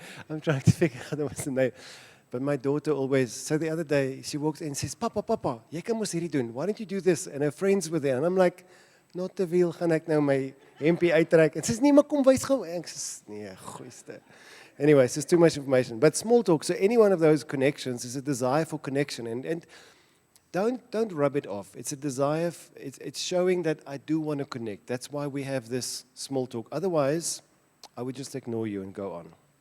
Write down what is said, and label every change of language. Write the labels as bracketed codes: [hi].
[en] I'm trying to figure out what's the name. But my daughter always, so the other day, she walks in and says, Papa, [af] jy kan mos hierdie doen. [en] Why don't you do this? And her friends were there. And I'm like, not [af] te veel gaan ek nou my hempie uittrek. En sy sê, nee, maar kom wys gou. En ek sê, nee, goeiste. [en] Anyway, it's just too much information. But small talk, so any one of those connections is a desire for connection. And don't rub it off. It's a desire, it's showing that I do want to connect. That's why we have this small talk. Otherwise, I would just ignore you and go on.